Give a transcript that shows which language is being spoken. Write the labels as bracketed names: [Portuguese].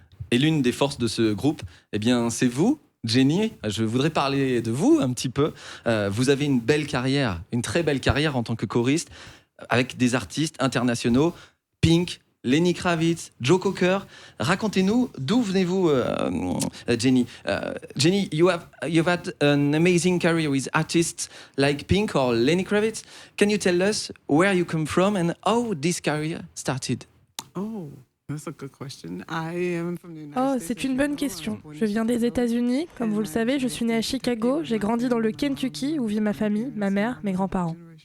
[French] Et l'une des forces de ce groupe, eh bien, c'est vous, Jenny. Je voudrais parler de vous un petit peu. Vous avez une belle carrière, une très belle carrière en tant que choriste, avec des artistes internationaux, Pink, Lenny Kravitz, Joe Cocker. Racontez-nous, d'où venez-vous, Jenny? [English] Jenny, you've had an amazing career with artists like Pink or Lenny Kravitz. Can you tell us where you come from and how this career started? Oh, that's a good question. I am from the United Oh, States. [French] c'est une bonne question. Je viens des États-Unis. Comme vous le savez, je suis née à Chicago. J'ai grandi dans le Kentucky où vit ma famille, ma mère, mes grands-parents.